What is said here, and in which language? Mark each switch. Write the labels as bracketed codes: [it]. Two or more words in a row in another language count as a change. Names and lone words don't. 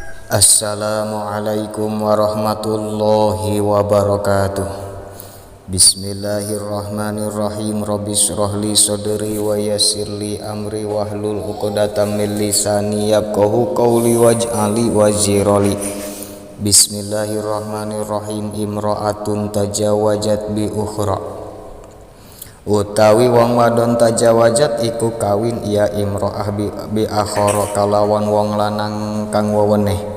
[ar] السلام عليكم ورحمة الله وبركاته. بسم الله الرحمن الرحيم رب اشرح لي صدري ويسر لي أمري واحلل عقدة من لساني يفقهوا قولي واجعل لي وزيرا. بسم الله الرحمن الرحيم امرأة تزوجت بأخرى. [jv] Utawi wong wadon tajawajat iku kawin ia [ar] امرأة بآخر [jv] kalawan wong lanang kang weweneh.